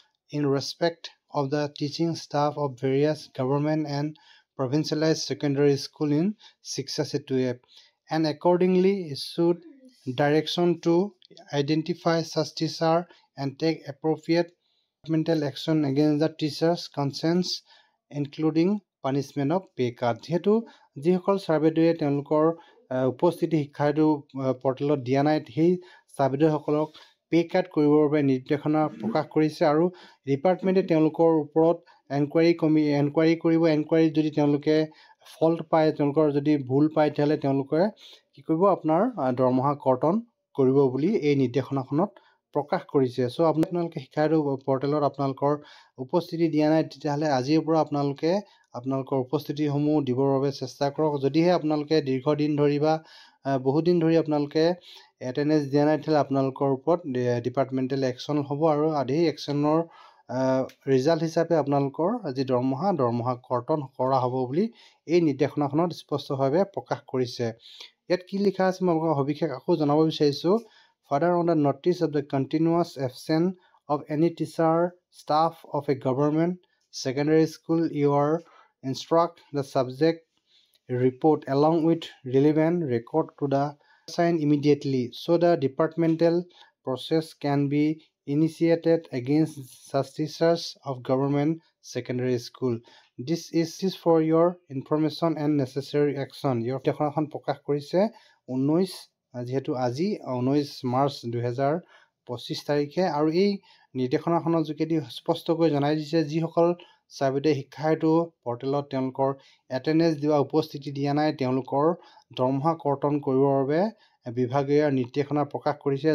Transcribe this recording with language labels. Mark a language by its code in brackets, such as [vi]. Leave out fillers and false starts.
[en] in respect of the teaching staff of various government and provincialized secondary school in Shiksha Setu app, and accordingly issued direction to identify such teacher and take appropriate departmental action against the teachers concerned, including punishment of pay cut. [as] যিসকল ছাত্ৰীয়ে তেওঁলোকৰ উপস্থিতি শিক্ষা হেতু পৰ্টেলত দিয়া নাই সেই ছাত্ৰীসকলক পে কাট কৰিবৰ বাবে নিৰ্দেশনা প্ৰকাশ কৰিছে আৰু ডিপাৰ্টমেণ্টে তেওঁলোকৰ ওপৰত এনকুৱাৰী কৰিব। এনকুৱাৰীত যদি তেওঁলোকে ফল্ট পায়, তেওঁলোকৰ যদি ভুল পায় তেতিয়াহ'লে তেওঁলোকে কি কৰিব, আপোনাৰ দৰমহা কৰ্তন কৰিব বুলি এই নিৰ্দেশনাখনত প্ৰকাশ কৰিছে। চ' আপোনালোকে শিক্ষা হেতু পৰ্টেলত আপোনালোকৰ উপস্থিতি দিয়া নাই তেতিয়াহ'লে আজিৰ পৰা আপোনালোকে আপোনালোকৰ উপস্থিতিসমূহ দিবৰ বাবে চেষ্টা কৰক। যদিহে আপোনালোকে দীৰ্ঘদিন ধৰি বা বহুদিন ধৰি আপোনালোকে এটেণ্ডেঞ্চ দিয়া নাই তেতিয়াহ'লে আপোনালোকৰ ওপৰত ডিপাৰ্টমেণ্টেল একশ্যন হ'ব আৰু সেই একশ্যনৰ ৰিজাল্ট হিচাপে আপোনালোকৰ যি দৰমহা কৰ্তন কৰা হ'ব বুলি এই নিৰ্দেশনাখনত স্পষ্টভাৱে প্ৰকাশ কৰিছে। ইয়াত কি লিখা আছে মই আপোনালোকক সবিশেষ আকৌ জনাব বিচাৰিছোঁ। [en] Further, on the notice of the continuous absence of any teacher, staff of a government secondary school, you are instruct the subject report along with relevant record to the assigned immediately, so the departmental process can be initiated against such teachers of government secondary school. This is for your information and necessary action. [as] ইয়াৰ নিৰ্দেশনাখন প্ৰকাশ কৰিছে যিহেতু আজি 19 March 2025 তাৰিখে। আৰু এই নিৰ্দেশনাখনৰ যোগেদি স্পষ্টকৈ জনাই দিছে যিসকল ছাত্ৰীয়ে শিক্ষা হেতু পৰ্টেলত তেওঁলোকৰ এটেণ্ডেঞ্চ দিয়া উপস্থিতি দিয়া নাই তেওঁলোকৰ দৰমহা কৰ্তন কৰিবৰ বাবে বিভাগে নিৰ্দেশনা প্ৰকাশ কৰিছে।